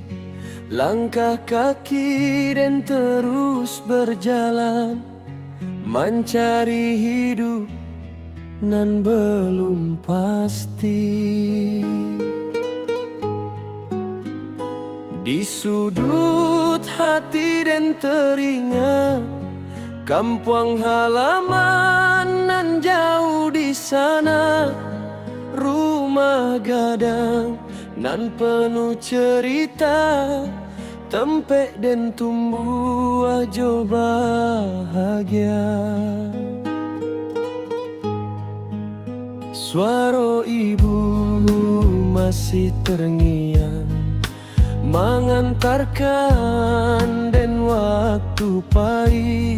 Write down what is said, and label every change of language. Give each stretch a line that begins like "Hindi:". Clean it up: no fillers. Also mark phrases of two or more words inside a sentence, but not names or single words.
Indonesian: Langkah kaki dan terus berjalan, mencari hidup nan belum pasti. Di sudut hati dan teringat kampung halaman nan jauh di sana, rumah gadang nan penuh cerita,
Minangkabau: tempek dan tumbuh ajo bahagia.
Indonesian: Suara ibu masih terngiang, mengantarkan dan waktu pahit.